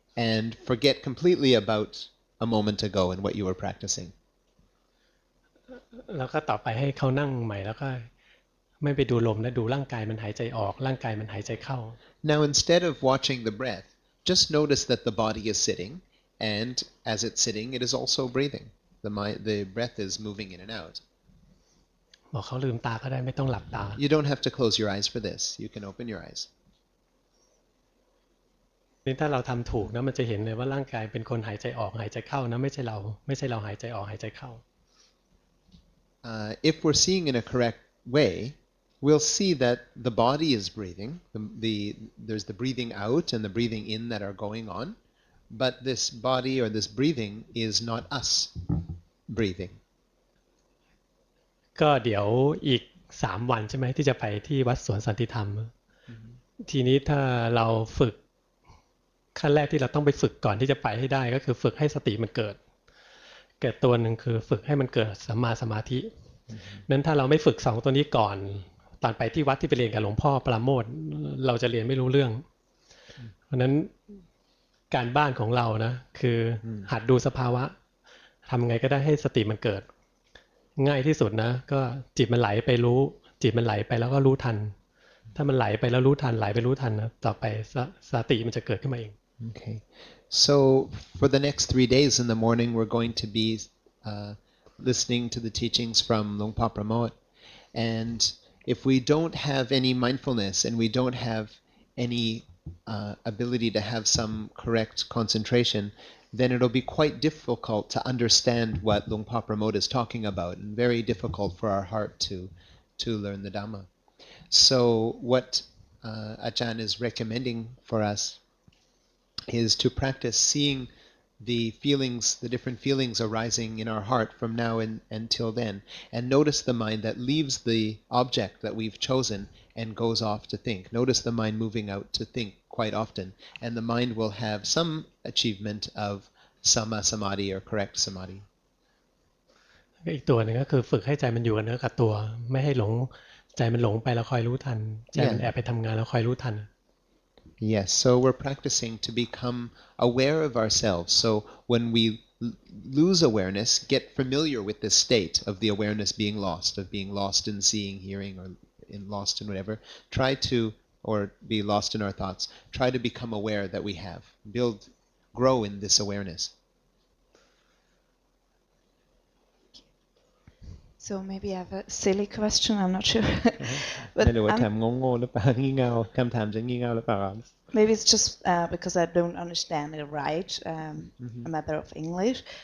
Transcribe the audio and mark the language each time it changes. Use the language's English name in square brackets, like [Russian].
[English] And forget completely about a moment ago and what you were practicing. [Thai] แล้วก็ต่อไปให้เขานั่งใหม่แล้วก็ไม่ไปดูลมและดูร่างกายมันหายใจออกร่างกายมันหายใจเข้า [English] Now, instead of watching the breath, just notice that the body is sitting, and as it's sitting, it is also breathing. The breath is moving in and out. [Thai] บอกเขาลืมตาก็ได้ไม่ต้องหลับตา [English] You don't have to close your eyes for this. You can open your eyes. [Thai] นี่ถ้าเราทำถูกนะมันจะเห็นเลยว่าร่างกายเป็นคนหายใจออกหายใจเข้านะไม่ใช่เราหายใจออกหายใจเข้า [English] If we're seeing in a correct way, we'll see that the body is breathing. There's the breathing out and the breathing in that are going on, but this body or this breathing is not us breathing. [Thai] ก็เดี๋ยวอีก3 วันใช่ไหมที่จะไปที่วัดสวนสันติธรรม ทีนี้ถ้าเราฝึกขั้นแรกที่เราต้องไปฝึกก่อนที่จะไปให้ได้ก็คือฝึกให้สติมันเกิด ตัวหนึ่งคือฝึกให้มันเกิดสัมมาสมาธินั้นถ้าเราไม่ฝึก2ตัวนี้ก่อนตอนไปที่วัดที่ไปเรียนกับหลวงพ่อปราโมทย์เราจะเรียนไม่รู้เรื่องเพราะนั้นการบ้านของเรานะคือหัดดูสภาวะทำไงก็ได้ให้สติมันเกิดง่ายที่สุดนะก็จิตมันไหลไปรู้จิตมันไหลไปแล้วก็รู้ทันถ้ามันไหลไปแล้วรู้ทันไหลไปรู้ทันนะต่อไปสติมันจะเกิดขึ้นมาเอง [English] Okay. So for the next 3 days in the morning, we're going to be listening to the teachings from Luang Por Pramod. And if we don't have any mindfulness and we don't have any ability to have some correct concentration, then it'll be quite difficult to understand what Luang Por Pramod is talking about, and very difficult for our heart to learn the Dhamma. So what Ajahn is recommending for us is to practice seeing the feelings, the different feelings arising in our heart from now until then, and notice the mind that leaves the object that we've chosen and goes off to think. Notice the mind moving out to think quite often, and the mind will have some achievement of Samma Samadhi or correct Samadhi. [Thai] อีกตัวหนึ่งก็คือฝึกให้ใจมันอยู่กับเนื้อกับตัวไม่ให้หลงใจมันหลงไปแล้วคอยรู้ทันใจมันแอบไปทำงานแล้วคอยรู้ทัน [English] Yes, so we're practicing to become aware of ourselves. So when we lose awareness, get familiar with this state of the awareness being lost, of being lost in seeing, hearing, or lost in whatever. Try to, or be lost in our thoughts. Try to become aware that we have. Grow in this awareness. So maybe I have a silly question, I'm not sure. [Thai] ไม่รู้ว่าถามงงๆหรือเปล่างี่เง่าคำถามจะงี่เง่าหรือเปล่า [English] Maybe it's just because I don't understand it right, a matter of English.